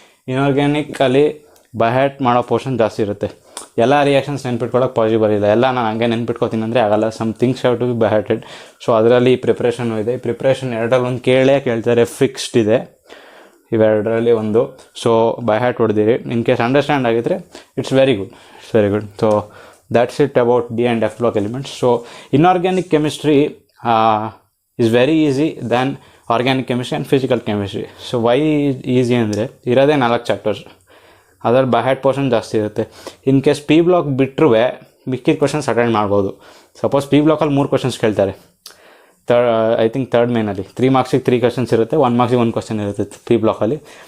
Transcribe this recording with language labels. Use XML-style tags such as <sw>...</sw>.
<kn>ಇನ್ಆರ್ಗ್ಯಾನಿಕಲ್ಲಿ by hat ಮಾಡೋ portion ಜಾಸ್ತಿ ಇರುತ್ತೆ. ಎಲ್ಲ ರಿಯಾಕ್ಷನ್ಸ್ ನೆನ್ಪಿಟ್ಕೊಳ್ಳೋಕೆ ಪಾಸಿಬಲ್ ಇಲ್ಲ. ಎಲ್ಲ ನಾನು ಹಂಗೆ ನೆನ್ಪಿಟ್ಕೋತೀನಿ ಅಂದರೆ ಆಗಲ್ಲ.</kn> <en>Some things have to be by hearted.</en> <kn>So ಅದರಲ್ಲಿ ಪ್ರಿಪ್ರೇಷನ್ನು ಇದೆ. ಪ್ರಿಪ್ರೇಷನ್ ಎರಡರಲ್ಲಿ ಒಂದು ಕೇಳ್ತಾರೆ, ಫಿಕ್ಸ್ಡ್ ಇದೆ ಇವೆರಡರಲ್ಲಿ ಒಂದು. So by hat ಹೊಡೆದಿರಿ. In case understand ಆಗಿದ್ರೆ it's very good.</kn> <en>So that's it about D and F block elements. So inorganic chemistry is very easy than organic chemistry and physical chemistry. So why easy</en> <kn>ಅಂದರೆ ಇರೋದೇ 4 chapters, ಅದರಲ್ಲಿ by hat portion ಜಾಸ್ತಿ ಇರುತ್ತೆ. In case P block ಬಿಟ್ಟರು ಮಿಕ್ಕಿದ questions attend ಮಾಡ್ಬೋದು. Suppose P ಬ್ಲಾಕಲ್ಲಿ 3 questions ಕೇಳ್ತಾರೆ. I think 3rd ಮೇನಲ್ಲಿ 3 ಮಾರ್ಕ್ಸಿಗೆ 3 ಕ್ವಶನ್ಸ್ ಇರುತ್ತೆ, 1 ಮಾರ್ಕ್ಸಿಗೆ 1 ಕ್ವಶನ್ ಇರುತ್ತೆ ಪಿ ಬ್ಲಾಕಲ್ಲಿ.</kn>